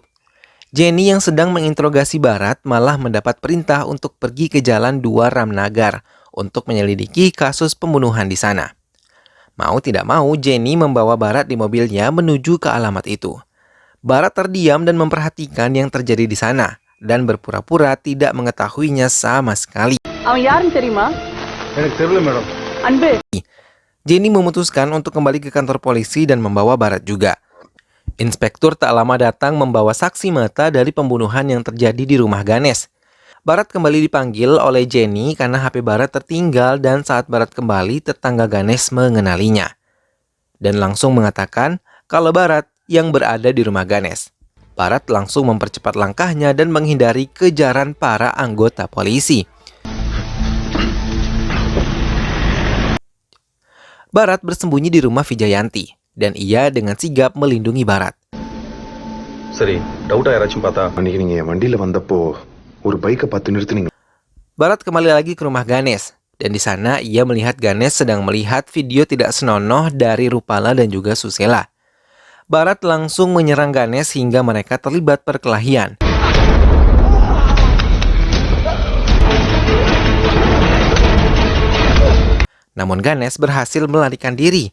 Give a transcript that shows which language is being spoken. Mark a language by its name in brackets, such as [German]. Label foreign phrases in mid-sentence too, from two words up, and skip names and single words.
[Indonesian] Jenny yang sedang menginterogasi Barat malah mendapat perintah untuk pergi ke jalan 2 Ramnagar untuk menyelidiki kasus pembunuhan di sana. Mau tidak mau, Jenny membawa Barat di mobilnya menuju ke alamat itu. Barat terdiam dan memperhatikan yang terjadi di sana dan berpura-pura tidak mengetahuinya sama sekali. [Tamil] அவன் யாருன்னு தெரியுமா? எனக்கு தெரியல மேடம். அன்பு. [Indonesian] Jenny memutuskan untuk kembali ke kantor polisi dan membawa Barat juga. Inspektur tak lama datang membawa saksi mata dari pembunuhan yang terjadi di rumah Ganesh. Barat kembali dipanggil oleh Jenny karena HP Barat tertinggal dan saat Barat kembali, tetangga Ganesh mengenalinya. Dan langsung mengatakan kalau Barat yang berada di rumah Ganesh. Barat langsung mempercepat langkahnya dan menghindari kejaran para anggota polisi. Barat bersembunyi di rumah Vijayanti dan ia dengan sigap melindungi Barat. [Tamil] சரி டவுட்டா யாராச்சும் பார்த்தா அன்னைக்கு நீங்க என் வண்டியில வந்தப்போ ஒரு பைக்கை பார்த்து நிறுத்துனீங்க. [Indonesian] Barat kembali lagi ke rumah Ganesh dan di sana ia melihat Ganesh sedang melihat video tidak senonoh dari Rupala dan juga Susela. Barat langsung menyerang Ganesh hingga mereka terlibat perkelahian. Namun Ganesh berhasil melarikan diri.